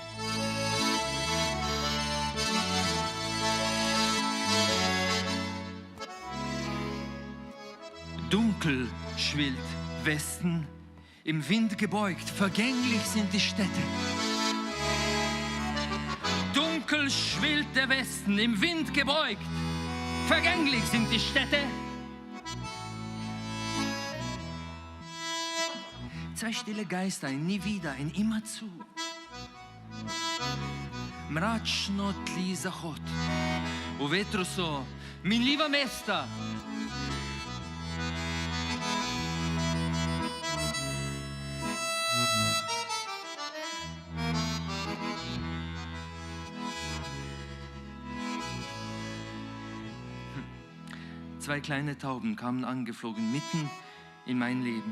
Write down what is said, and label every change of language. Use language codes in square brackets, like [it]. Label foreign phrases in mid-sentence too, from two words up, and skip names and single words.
[de] Dunkel schwillt Westen, im Wind gebeugt, vergänglich sind die Städte. Dunkel schwillt der Westen, im Wind gebeugt, vergänglich sind die Städte. Zwei stille Geister, ein nie wieder, ein immerzu. [sl] Mračno tli zahod, v vetru so minljiva mesta. [de] Zwei kleine Tauben kamen angeflogen, mitten in mein Leben.